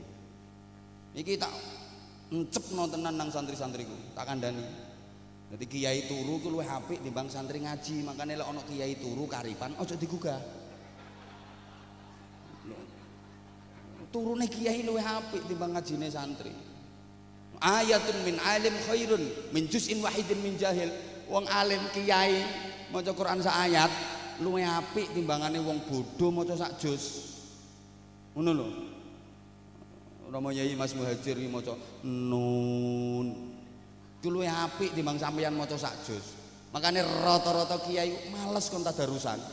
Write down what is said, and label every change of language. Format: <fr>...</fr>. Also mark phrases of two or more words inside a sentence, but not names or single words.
<jv>Iki tak encepno tenan nang santri-santriku, tak kandhani. Dadi kiai turu ku luwih apik timbang santri ngaji, makane lek ana kiai turu karipan aja digugah. Turune kiai luwih apik timbang ngajine santri.</jv> <ar>آية من عالم خير من جزء واحد من جاهل.</ar> <jv>Wong alim kiai maca Quran sak ayat luwih apik timbangane wong bodho maca sak juz. Ngono lho. Rama Yai Mas Muhajir iki maca nun. Ku luwih apik timbang sampeyan maca sak juz. Makane rata-rata kiai males kon tadarusan.</jv>